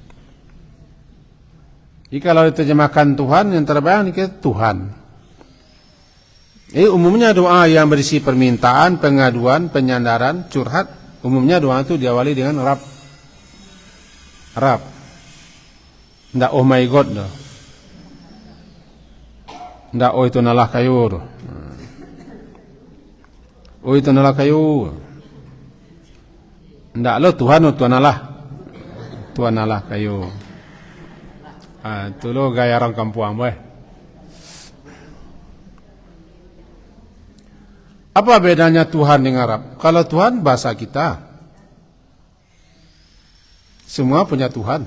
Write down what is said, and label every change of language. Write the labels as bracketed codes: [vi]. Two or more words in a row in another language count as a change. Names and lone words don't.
[id] Jadi kalau diterjemahkan Tuhan, yang terbayang ini Tuhan. Umumnya doa yang berisi permintaan, pengaduan, penyandaran, curhat. Umumnya doa itu diawali dengan Rabb. Rabb. Tidak [en] oh my God [id] loh. [min] Ndak, oh itu nalah kayu. Oh itu nalah kayu. Ndak lo Tuhan, oh Tuhan Allah. Tuhan Allah kayu. Itu lo gaya orang kampung boy. [id] Apa bedanya Tuhan dengan Rabb? Kalau Tuhan bahasa kita, semua punya Tuhan.